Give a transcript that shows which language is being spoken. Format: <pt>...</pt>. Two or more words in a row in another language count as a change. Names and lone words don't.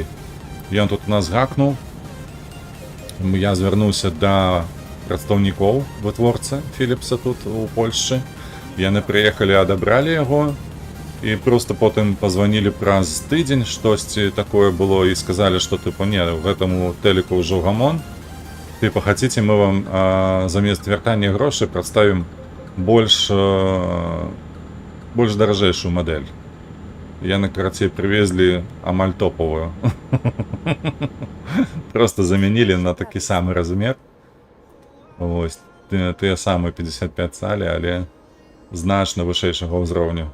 <be>Ён тут у нас гакнуў. Я звярнуўся да прадстаўнікоў вытворцы Philipsa тут у Польшчы. Яны прыехалі, адабралі яго, і проста потым пазванілі праз тыдзень, штосьці такое было, і сказалі, што тыпу, не, гэтаму тэліку ўжо гамон.</be> <ru>Типа, хотите, мы вам</ru> <be>замест вяртання грошай прадставім больш даражэйшую мадэль. Яны, карацей, прывезлі амаль топовую. Просто замянілі на такі самы размер. Вось, тыя самыя 55 цалі, але значна вышэйшага ўзроўню.</be>